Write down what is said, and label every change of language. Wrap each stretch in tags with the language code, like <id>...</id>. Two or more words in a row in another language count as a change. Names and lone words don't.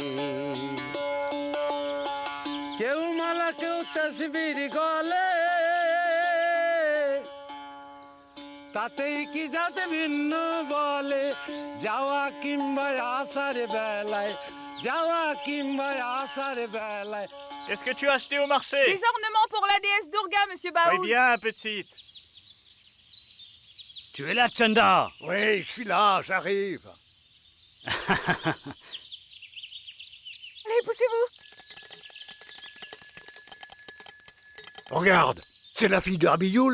<bn>কেউ মালা কেউ তসবির গলে তাতেই কি যাতে ভিন্ন বলে যাওয়া কিংবা আসার বেলায় যাওয়া কিংবা আসার বেলায়</bn> <fr>Qu'est-ce que tu as acheté au marché? Des ornements pour la déesse Durga, monsieur Baoul. Très bien, petite. Tu es là, Chanda? Oui, je suis là, j'arrive. Allez, poussez-vous. Regarde, c'est la fille de Rabioul.</fr>